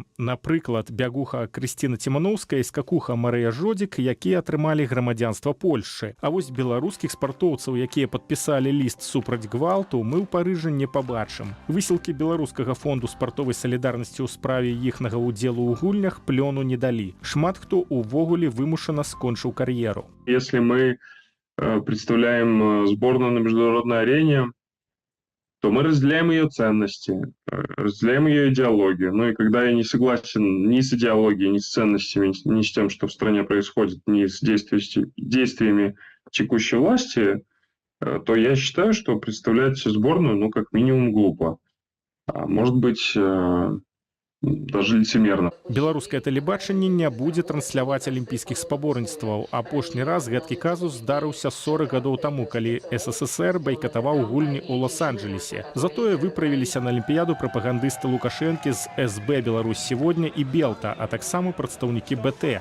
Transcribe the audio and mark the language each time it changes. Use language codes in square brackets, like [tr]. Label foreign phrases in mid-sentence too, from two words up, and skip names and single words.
[be] Напрыклад, бягуха Крысціна Ціманоўская і скакуха Марыя Жодзік, якія атрымалі грамадзянства Польшчы. А вось беларускіх спартоўцаў, якія падпісалі ліст супраць гвалту, мы ў Парыжы не пабачым. Высілкі беларускага фонду спартовай салідарнасці ў справе іхнага ўдзелу ў гульнях плёну не далі. Шмат хто увогуле вымушана скончыў кар'еру. [ru] Если мы представляем сборную на международной арене, то мы разделяем ее ценности, разделяем ее идеологию. Ну и когда я не согласен ни с идеологией, ни с ценностями, ни с тем, что в стране происходит, ни с действиями текущей власти, то я считаю, что представлять сборную, ну, как минимум, глупо. А может быть, даже лицемерно. [be] Беларускае тэлебачанне не будзе трансляваць алімпійскіх спаборніцтваў. Апошні раз гэткі казус здарыўся 40 гадоў таму, калі СССР байкатаваў гульні ў Лос-Анджелесе. Затое выправіліся на алімпіяду прапагандысты Лукашэнкі з СБ Беларусь сегодня і Белта, а таксама прадстаўнікі БТ.